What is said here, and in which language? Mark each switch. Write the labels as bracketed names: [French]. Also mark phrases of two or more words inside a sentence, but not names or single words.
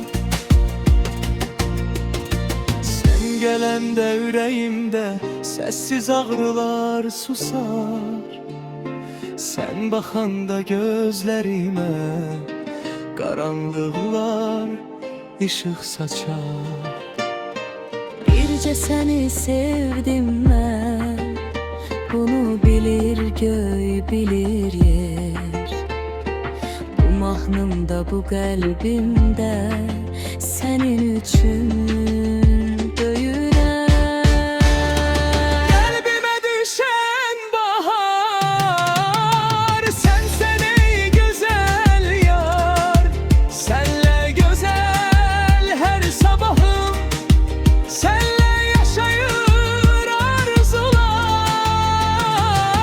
[Turkish] Sen gelende yüreğimde sessiz ağrılar susar. Sen bakanda gözlerime karanlıklar ışık saçar. [Azerbaijani] Bircə səni sevdim mən, bunu bilir göy, bilir yer. Bu mahnımda, bu qəlbimdə sənin üçün döyünər. [Turkish] Kalbime düşen bahar, sen ey güzel yar. Senle güzel her sabahım, senle yaşayır arzular.